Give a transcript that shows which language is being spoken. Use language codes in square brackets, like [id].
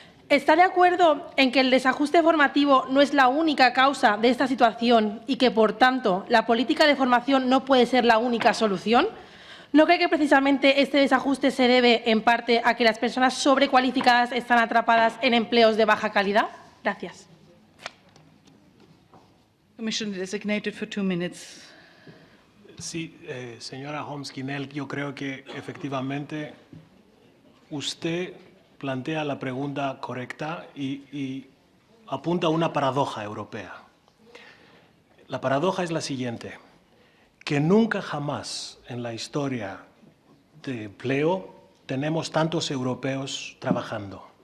[es] ¿Está de acuerdo en que el desajuste formativo no es la única causa de esta situación y que, por tanto, la política de formación no puede ser la única solución? ¿No cree que precisamente este desajuste se debe, en parte, a que las personas sobrecualificadas están atrapadas en empleos de baja calidad? Gracias. [en] Commissioner-designate for 2 minutes. [es] Sí, señora Holmes-Guinel, yo creo que efectivamente usted plantea la pregunta correcta y apunta a una paradoja europea. La paradoja es la siguiente, que nunca jamás en la historia de empleo tenemos tantos europeos trabajando.